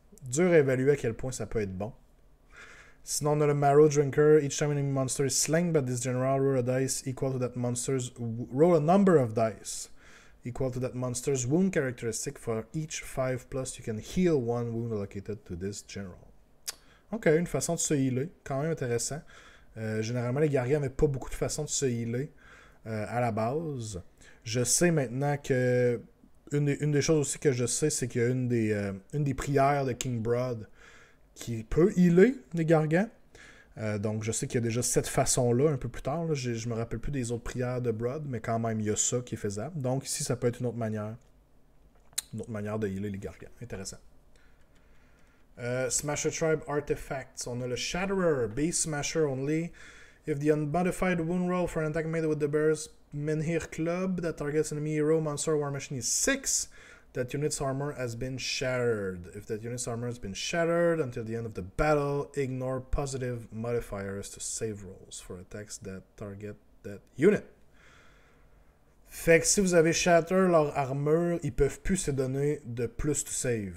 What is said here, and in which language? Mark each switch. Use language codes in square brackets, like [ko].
[fr] Dur à évaluer à quel point ça peut être bon. Sinon, on a le Marrow Drinker. [en] Each time an enemy monster is slain by this general, roll a dice equal to that monster's. Roll a number of dice equal to that monster's wound characteristic. For each 5+, you can heal one wound allocated to this general. [fr] Ok, une façon de se healer. Quand même intéressant. Généralement, les guerriers n'avaient pas beaucoup de façons de se healer à la base. Je sais maintenant que. Une des choses aussi que je sais, c'est qu'il y a une des prières de King Broad qui peut healer les gargants. Donc je sais qu'il y a déjà cette façon-là un peu plus tard. Là. Je me rappelle plus des autres prières de Broad, mais quand même il y a ça qui est faisable. Donc ici ça peut être une autre manière de healer les gargants. Intéressant. Smasher Tribe Artifacts. On a le Shatterer, Base Smasher only. [en] If the unmodified wound roll for an attack made with the Bear's Menhir Club that targets enemy hero, monster, or war machine is 6, that unit's armor has been shattered. If that unit's armor has been shattered until the end of the battle, ignore positive modifiers to save rolls for attacks that target that unit. [fr] Fait que si vous avez shatter leur armure, ils peuvent plus se donner de plus to save.